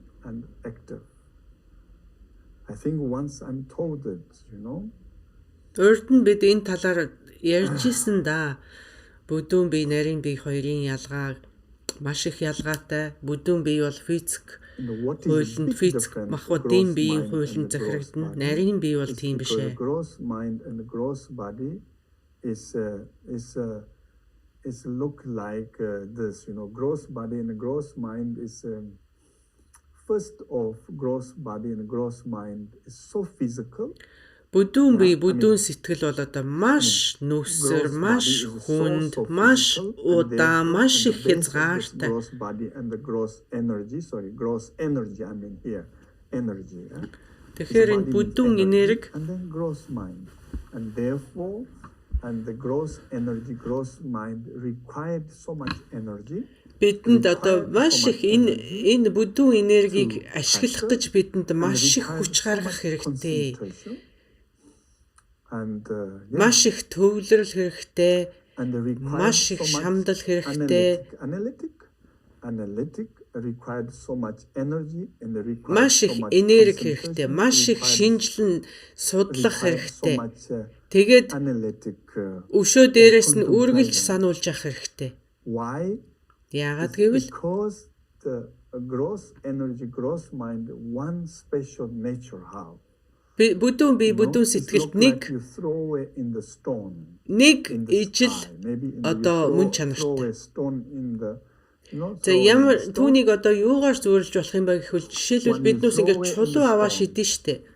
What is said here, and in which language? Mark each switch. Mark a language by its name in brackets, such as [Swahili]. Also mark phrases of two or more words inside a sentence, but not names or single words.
[Mongolian] Урд нь бид энэ талаар ярьжсэн да. Бүдүүн бие, нарийн бие хоёрын ялгаа маш их ялгаатай. Бүдүүн бие бол физик хуулинд махбодын биеийн хуулинд захирагдана. Нарийн бие бол тийм биш ээ. [English] Is look like this, gross body and gross mind is first of gross body and gross mind is so physical. [Mongolian] Бүдүүн бие, бүдүүн сэтгэл бол одоо маш нүсэр, маш хүнд, маш удаан, маш их хязгаартай. [English] Gross body and the gross energy, gross energy, I mean here, energy. [Mongolian] Тэгэхээр энэ бүдүүн энерги [English] and then gross mind, and therefore and the gross energy, gross mind required so much energy. [Mongolian] Бидэнд одоо маш их энэ бүдүүн энергийг ашиглах гэж бидэнд маш их хүч гаргах хэрэгтэй. Маш их төвлөрөл хэрэгтэй. Маш их шамдал хэрэгтэй. [English] Required so much energy and required [Mongolian] маш их энерги хэрэгтэй, маш их шинжилэн судлах хэрэгтэй. Тэгээд өшөө дээрээс нь үргэлж сануулж явах хэрэгтэй. Яагаад гэвэл [English] gross energy, gross mind, one special nature have. [Mongolian] Бүдүүн бие, бүдүүн сэтгэлд нэг ижил одоо мөн чанартай. За ямар түүнийг одоо юугаар зөвөрлж болох юм бэ гэвэл жишээлбэл биднээс ингэж чулуу аваа шидэн штэ.